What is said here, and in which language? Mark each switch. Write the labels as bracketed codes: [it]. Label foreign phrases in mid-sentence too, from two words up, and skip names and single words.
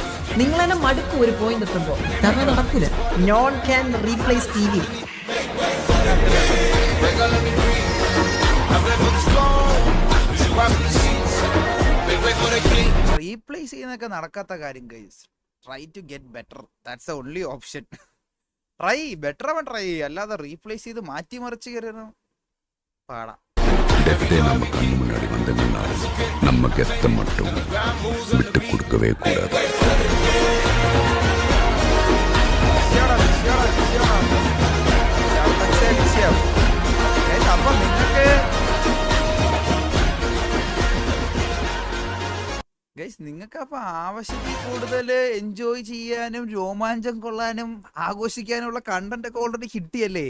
[ml] നിങ്ങൾ തന്നെ മടുക്കും ഒരു പോയിന്റ് എത്തുമ്പോ, കാരണം നടക്കൂല. [en] none can replace TV. [ml] റീപ്ലേസ് ചെയ്യുന്നതൊക്കെ നടക്കാത്ത കാര്യം ഗൈസ്. [en] try to get better, that's the only option. try better [ml] അവൻ ട്രൈ ചെയ്യും, അല്ലാതെ റീപ്ലേസ് ചെയ്ത് മാറ്റിമറിച്ച് കയറണം പാടാ. [ta] நம்ம கண்ணு முன்னாடி வந்து நின்னாலும் நம்ம கெத்த மட்டும் விட்டு கொடுக்கவே கூடாது. [ml] അപ്പൊ നിങ്ങൾക്ക് ഗൈസ് നിങ്ങൾക്ക് അപ്പൊ ആവശ്യത്തിൽ കൂടുതൽ എൻജോയ് ചെയ്യാനും രോമാഞ്ചം കൊള്ളാനും ആഘോഷിക്കാനുള്ള കണ്ടന്റ് ഒക്കെ ഓൾറെഡി കിട്ടിയല്ലേ?